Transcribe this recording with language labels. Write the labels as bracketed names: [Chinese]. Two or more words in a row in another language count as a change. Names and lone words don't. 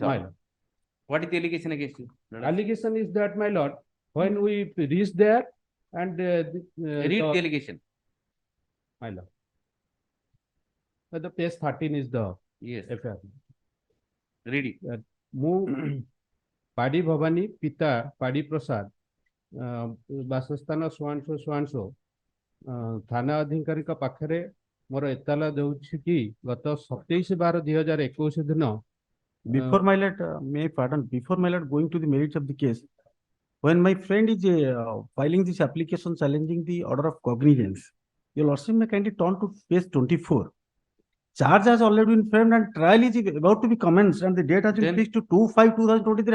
[English] My order. lord. What is the allegation against you? Allegation is that, my lord, when we reached there and Read the allegation. My lord. The page 13 is the Yes. FIR. Read it. [Odia] ମୁ ପଦି ଭବାନୀ ପିତା ପଦି ପ୍ରସାଦ ବାସସ୍ଥାନ ସ୍ୱାନସୋ ଥାନା ଅଧିକାରିକ ପାଖରେ ମୋର ଏତାଲା ଦେଉଛି କି ଗତ 27/12/2021 ଦିନ [English] Before my lord, before my lord going to the merits of the case, when my friend is filing this application challenging the order of cognizance, your lordship may kindly turn to page 24. Charge has already been framed and trial is about to be commenced, and the date has been fixed to 2/5/2023.